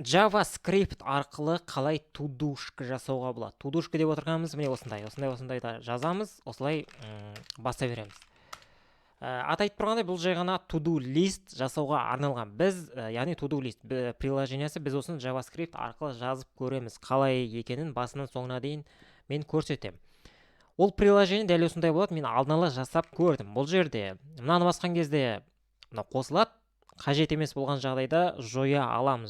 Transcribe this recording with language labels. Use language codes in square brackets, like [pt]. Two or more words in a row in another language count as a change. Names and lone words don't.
[kk] JavaScript арқылы қалай тудушка жасауға болады. Тудушка деп отырғанымыз міне осындай да жазамыз, осылай баса береміз. Атайтып тұрғандай, бұл жай ғана [en] to-do list [kk] жасауға арналған. Біз, яғни [en] to-do list [kk] приложениясы, біз осыны JavaScript арқылы жазып көреміз. Қалай екенін басынан соңына дейін мен көрсетемін. Ол приложение дәл осындай болады, мен алдын ала жасап көрдім. Бұл жерде мынаны басқан кезде мына қосылады, қажет емес болған жағдайда жоя аламыз.